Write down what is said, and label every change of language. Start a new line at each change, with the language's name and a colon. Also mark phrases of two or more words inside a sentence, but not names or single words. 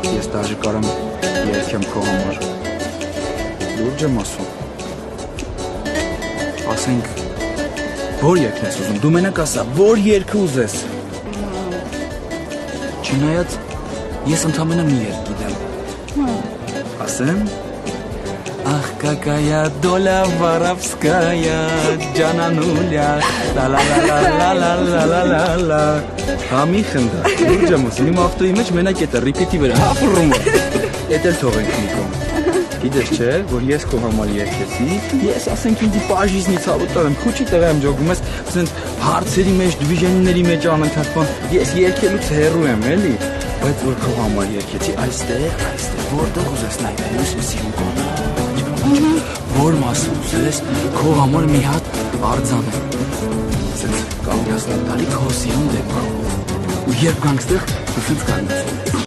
Armenian: դաժե կարամ երգեմ քո համար։ Լուրջ եմ ասում։ Ասենք, որ երգն ես ուզում, դու մենակ ասա, որ երգը ուզես։ Չնայած ես ընդամենը մի երգ գիտեմ։ Ասեմ։
Russian: Ах, какая доля воровская,
Armenian: Джанануля, ла-ла-ла-ла-ла-ла-ла-ла-ла-ла. Համի խնդա, լուրջ եմ ասում, իմ ավտոյի մեջ մենակ էտ է, ռիպիտի վրա, հապռում է։ Էտ էլ թողենք մի կողմ։ Գիտես չէ, որ ես քո համար երգեցի, ես ասենք ինձի պաժիզնից հավոտար եմ, քուչի տղա եմ ջոգում, ես ասենց հարցերի մեջ, դվիժենիների մեջ անընդհատ ես երգելուց հեռու եմ, էլի, բայց որ քո համար երգեցի, այստեղ, որտեղ ուզես նայել, ես սիրում կողմ։ Որ մասը ուզես, քո համար մի հատ արձան եմ, ասենց կանգնացնել տալի քո սիրուն դեպքում, ու երբ գանք ստեղ, ու սենց կաննացում։